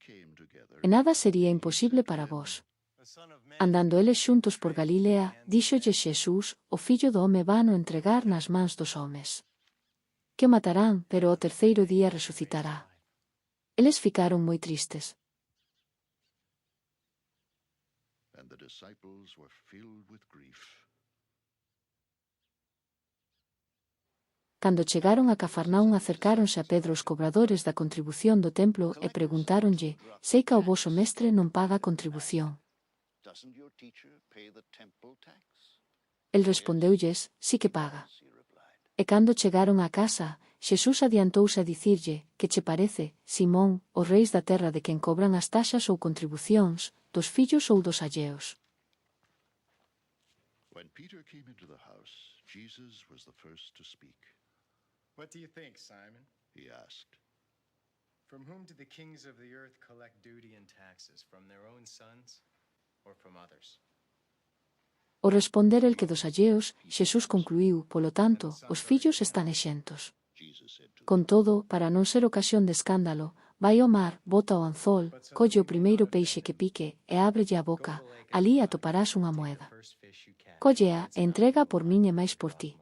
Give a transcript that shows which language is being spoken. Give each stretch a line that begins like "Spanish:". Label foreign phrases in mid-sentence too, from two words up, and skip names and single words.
Galician: E nada sería imposible para vos. Andando eles xuntos por Galilea, díxolle Xesús, o Fillo do home vano entregar nas mans dos homes. Que o matarán, pero o terceiro día resucitará. Eles ficaron moi tristes.
English: And the disciples were filled with grief.
Galician: Cando chegaron a Cafarnaún acercáronse a Pedro os cobradores da contribución do templo e preguntáronlle, sei que o voso mestre non paga contribución.
English: Doesn't your teacher pay the temple tax?
Galician: El respondeulles, sí que paga.
English: He replied.
Galician: E cando chegaron á casa, Xesús adiantouse a dicirlle, que che parece, Simón, os reis da terra de quen cobran as taxas ou contribucións, dos fillos ou dos alleos.
English: When Peter came into the house, Jesus was the first to speak. What do you think, Simon? He asked, From whom do the kings of the earth collect duty and taxes? From their own sons or from others?
Galician: Ao responder el que dos alleos, Xesús concluiu, polo tanto, os fillos están exentos.
English: Jesus said to
Galician: Con todo, para non ser ocasión de escándalo, vai ao mar, bota o anzol, colle o primeiro peixe que pique, e ábrelle a boca, alí atoparás unha moeda. Cóllea e entrega por min e máis por ti.